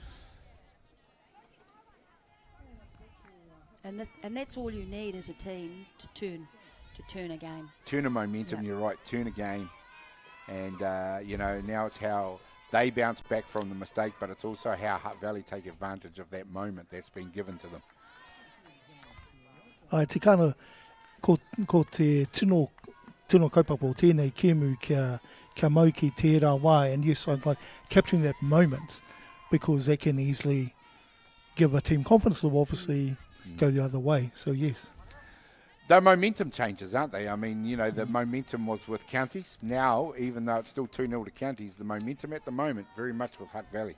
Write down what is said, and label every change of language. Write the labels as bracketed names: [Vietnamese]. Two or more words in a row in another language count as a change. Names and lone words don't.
[English] And that's all you need as a team to turn a game. Turn a momentum, you're right, turn a game. And, now it's how they bounce back from the mistake, but it's also how Hutt Valley take advantage of that moment that's been given to them. [Māori] Ai, te kana ko te tino kaupapa o tēnei kēmu kia mau ki tērā wā, [English] and yes, I'd like capturing that moment because that can easily give a team confidence to obviously go the other way, so yes. The momentum changes, aren't they? I mean, the momentum was with Counties. Now, even though it's still 2-0 to Counties, the momentum at the moment very much with Hutt Valley.